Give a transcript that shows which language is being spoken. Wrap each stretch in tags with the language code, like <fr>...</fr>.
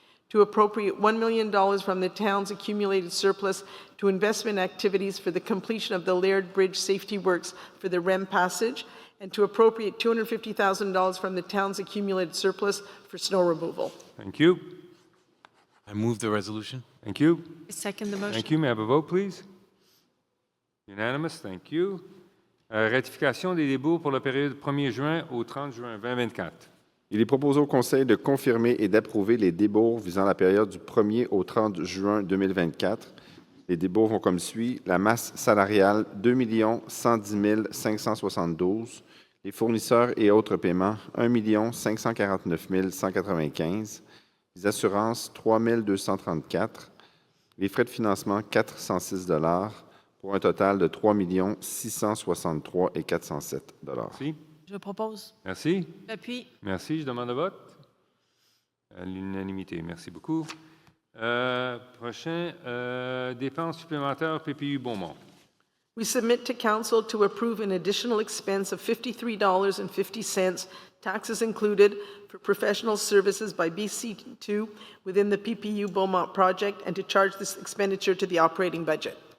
<en>to appropriate $1 million from the town's accumulated surplus to investment activities for the completion of the Laird Bridge Safety Works for the REM passage, and to appropriate $250,000 from the town's accumulated surplus for snow removal. Thank you. I move the resolution. Thank you. I second the motion. Thank you. May I have a vote, please? Unanimous. Thank you.</en> <fr>Ratification des débours pour la période 1er juin au 30 juin 2024. Il est proposé au Conseil de confirmer et d'approuver les débours visant la période du 1er au 30 juin 2024. Les débours vont comme suit. La masse salariale, 2 110 572. Les fournisseurs et autres paiements, 1 549 195. Les assurances, 3 234. Les frais de financement, 406 pour un total de 3 663 407 Merci. Je propose. Merci. J'appuie. Merci. Je demande le vote. À l'unanimité. Merci beaucoup. Prochain, dépenses supplémentaires PPU Beaumont.</fr> <en>We submit to Council to approve an additional expense of $53.50, taxes included, for professional services by BC2 within the PPU Beaumont project, and to charge this expenditure to the operating budget.</en>